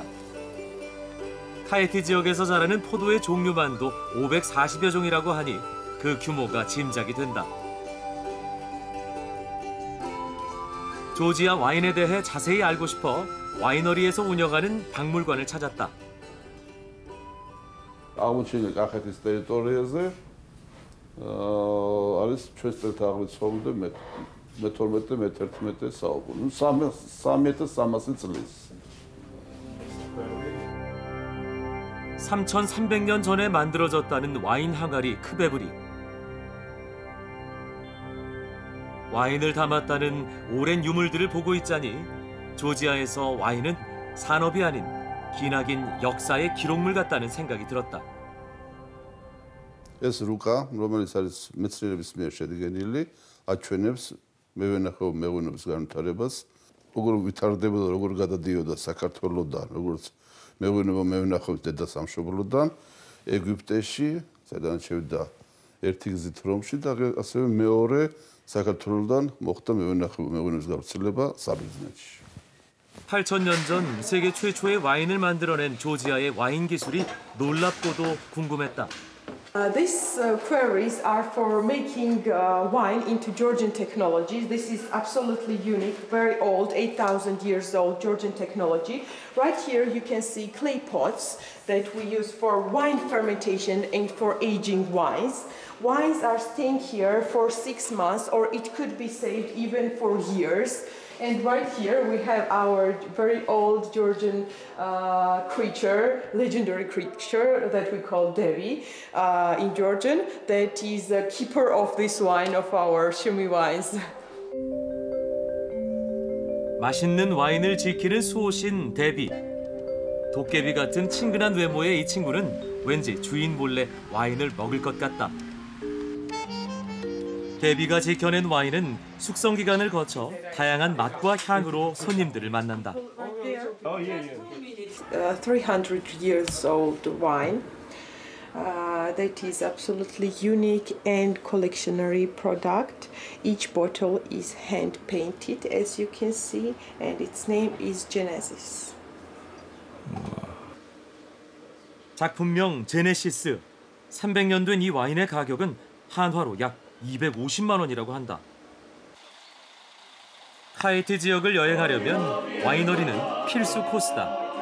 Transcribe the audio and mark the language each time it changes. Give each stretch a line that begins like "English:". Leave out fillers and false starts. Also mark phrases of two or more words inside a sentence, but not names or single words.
Korean: 카이트 지역에서 자라는 포도의 종류만도 540여 종이라고 하니 그 규모가 짐작이 된다. 조지아 와인에 대해 자세히 알고 싶어 와이너리에서 운영하는 박물관을 찾았다.
Georgian: აღმოჩენილი კახეთის ტერიტორიაზე არის ჩვენს წელთაღრიცხვამდე მე-12 მე-11 საუკუნე. 3300 წლის.
Korean: 3,300년 전에 만들어졌다는 와인 항아리 크베브리. 와인을 담았다는 오랜 유물들을 보고 있자니 조지아에서 와인은 산업이 아닌 기나긴 역사의 기록물 같다는 생각이 들었다.
Georgian: ეს რუკა, რომელიც არის მეცნიერების მიერ შედგენილი, აჩვენებს მევენახეობ მეღვინეობის განვითარებას, როგორ ვითარდებოდა, როგორ გადადიოდა საქართველოსდან, როგორც მეღვინება მევენახეობის დედასამშობლოდან ეგვიპტეში, სადაც შევიდა ერთი გზით რომში და ასევე მეორე საქართველოსდან მოხდა მეღვინეობის გავრცელება საბერძნეთში.
Korean: 8,000년 전 세계 최초의 와인을 만들어낸 조지아의 와인 기술이 놀랍고도 궁금했다.
English: These quarries are for making wine into Georgian technology. This is absolutely unique, very old, 8,000 years old Georgian technology. Right here you can see clay pots that we use for wine fermentation and for aging wines. Wines are staying here for 6 months, or it could be saved even for years. And right here we have our very old Georgian creature, legendary creature that we call Devi in Georgian, that is the keeper of this wine, of our Shumi wines.
Korean: 맛있는 와인을 지키는 수호신 데비. 도깨비 같은 친근한 외모의 이 친구는 왠지 주인 몰래 와인을 먹을 것 같다. 데비가 지켜낸 와인은 숙성 기간을 거쳐 다양한 맛과 향으로 손님들을 만난다.
English: 300 years old wine. That is absolutely unique and collectionary product. Each bottle is hand painted, as you can see, and its name is Genesis.
Korean: 작품명 제네시스. 300년 된 이 와인의 가격은 한화로 약 250만 원이라고 한다. 카이트 지역을 여행하려면 와이너리는 필수 코스다.